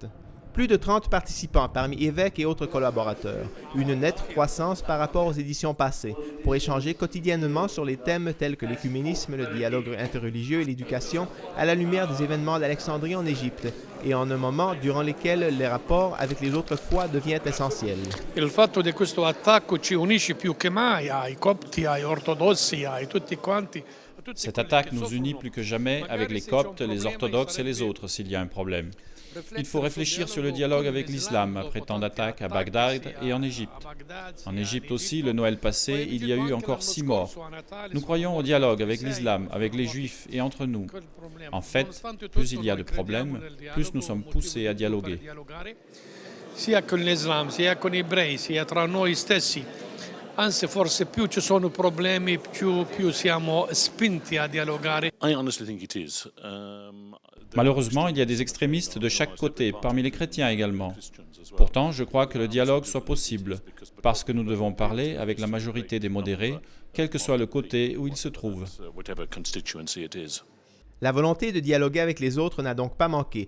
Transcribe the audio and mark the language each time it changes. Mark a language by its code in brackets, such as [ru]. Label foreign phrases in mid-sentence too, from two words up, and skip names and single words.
[fr] Plus de 30 participants parmi évêques et autres collaborateurs, une nette croissance par rapport aux éditions passées, pour échanger quotidiennement sur les thèmes tels que l'écuménisme, le dialogue interreligieux et l'éducation, à la lumière des événements d'Alexandrie en Égypte, et en un moment durant lequel les rapports avec les autres foi devient essentiel. [it] Il fatto di questo attacco ci unisce più che mai ai copti, ai ortodossi, ai tutti quanti. [fr] Cette attaque nous unit plus que jamais avec les Coptes, les orthodoxes et les autres s'il y a un problème. Il faut réfléchir sur le dialogue avec l'islam après tant d'attaques à Bagdad et en Égypte. En Égypte aussi, le Noël passé, il y a eu encore 6 morts. Nous croyons au dialogue avec l'islam, avec les Juifs et entre nous. En fait, plus il y a de problèmes, plus nous sommes poussés à dialoguer. [it] Sia con l'Islam, sia con gli ebrei, sia tra noi stessi. Anzi, forse più ci sono problemi, più siamo spinti a dialogare. [fr] Malheureusement, il y a des extrémistes de chaque côté, parmi les chrétiens également. Pourtant, je crois que le dialogue soit possible, parce que nous devons parler avec la majorité des modérés, quel que soit le côté où ils se trouvent. La volonté de dialoguer avec les autres n'a donc pas manqué.